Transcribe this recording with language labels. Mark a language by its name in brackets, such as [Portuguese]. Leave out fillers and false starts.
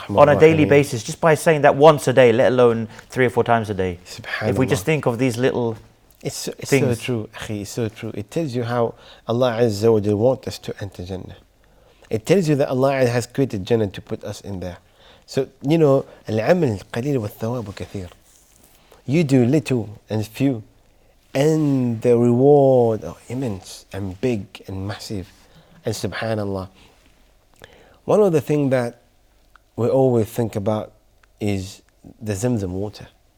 [English] on a daily basis, just by saying that once a day, let alone 3 or 4 times a day. If we just think of these little It's so things. true, akhi, it's so true. It tells you how Allah Azza wa Jal wants us to enter Jannah. It tells you that Allah has created Jannah to put us in there. So, you know, [Arabic] العمل القليل والثواب كثير. [English] You do little and few, and the reward are immense and big and massive. And subhanallah, one of the things that we always think about is the Zamzam water.